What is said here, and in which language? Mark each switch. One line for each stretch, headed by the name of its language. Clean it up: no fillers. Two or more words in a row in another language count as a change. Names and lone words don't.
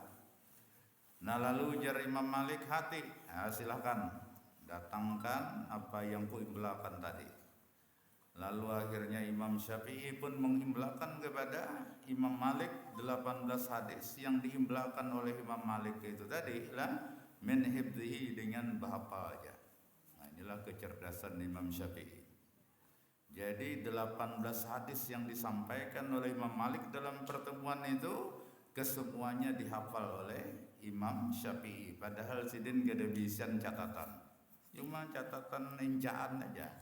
Indonesian: Nah lalu ujar Imam Malik, hati, silahkan datangkan apa yang kuimlakan tadi. Lalu akhirnya Imam Syafi'i pun mengimlakan kepada Imam Malik 18 hadis yang diimlakan oleh Imam Malik itu tadi lah
Arabic: من حفظه,
Banjar: dengan bahapalnya.
Indonesian: Nah inilah kecerdasan Imam Syafi'i. Jadi 18 hadis yang disampaikan oleh Imam Malik dalam pertemuan itu kesemuanya dihafal oleh Imam Syafi'i.
Banjar: Padahal sidin gak ada bisian catatan, cuma catatan injaan aja.